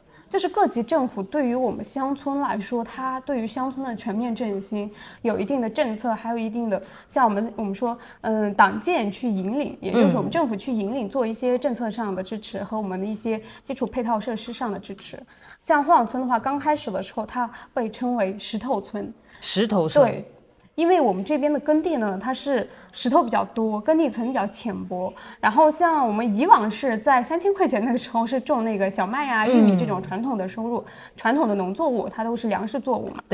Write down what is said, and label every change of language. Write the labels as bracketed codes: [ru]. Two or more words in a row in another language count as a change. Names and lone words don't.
[zh] 就是各级政府对于我们乡村来说，它对于乡村的全面振兴有一定的政策，还有一定的像我们说，党建去引領，也就是我們政府去引領，做一些政策上的支持和我們的一些基礎配套設施上的支持。像晃晃村的話，剛開始的時候，它被稱為石頭村。石頭村。對。因為我們這邊的耕地呢，它是石頭比較多，耕地層比較淺薄。然後像我們以往是在3000塊錢那個時候是種那個小麥啊、玉米這種傳統的收入、傳統的農作物，它都是糧食作物嘛。